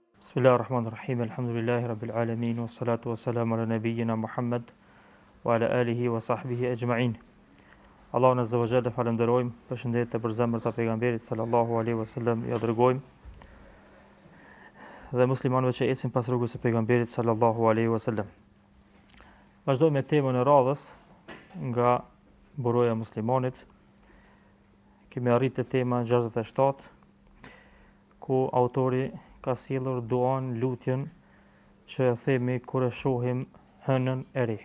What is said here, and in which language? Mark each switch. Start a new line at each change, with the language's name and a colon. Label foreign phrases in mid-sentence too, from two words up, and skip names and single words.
Arabic: بسم الله الرحمن الرحيم. الحمد لله رب العالمين والصلاة والسلام على نبينا محمد وعلى آله وصحبه أجمعين.
Albanian: Allahun
Arabic: عز وجل
Albanian: falenderojmë, përshëndetje për zemrat e pejgamberit
Arabic: صلى الله عليه وسلم,
Albanian: ja dërgojmë dhe muslimanëve që ecin pas rrugës së pejgamberit
Arabic: صلى الله عليه وسلم.
Albanian: Vazhdojmë me temën e radhës nga buroja e muslimanit. Kemi arritë tema 67 ku autori ka sjellur duan, lutjen që themi kur e shohim hënën e re.